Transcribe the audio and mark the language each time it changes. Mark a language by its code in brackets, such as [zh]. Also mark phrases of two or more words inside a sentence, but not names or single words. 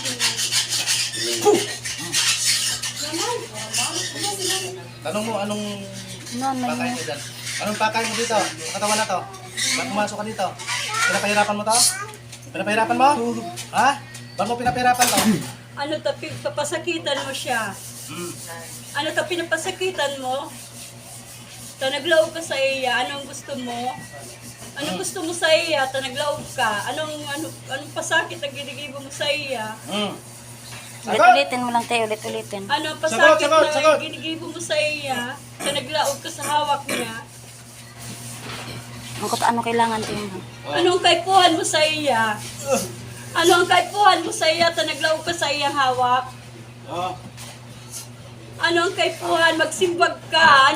[tl] Tanong mo anong Nanay pakay mo. mo dyan? Anong pakay mo dito? Sa katawan na to? Ba't pumasok ka dito? Pinapahirapan mo to? Pinapahirapan mo? Ha? Ba't mo pinapahirapan to? [bik] Ano ta papasakitan mo siya? Ano ta pinapasakitan mo? Ta naglaog ka sa iya, anong gusto mo? Ano gusto mo sa iya? Ta naglaog ka. Anong pasakit ang ginigibo mo sa iya? [tl] Sagot! Ulit-ulitin mo lang tayo, ulit-ulitin. Ano ang pasakit sagot. na [bik] ginigibo mo sa iya? Ta naglaog ka sa hawak niya? [tl] Ang kung ano kailangan tayo. [bik] Anong kaipuhan mo sa iya? Ano ang kaipuhan mo sa iya? Ta naglaog ka sa iyang hawak? Oh. Ano ang kaipuhan? Magsimbag ka.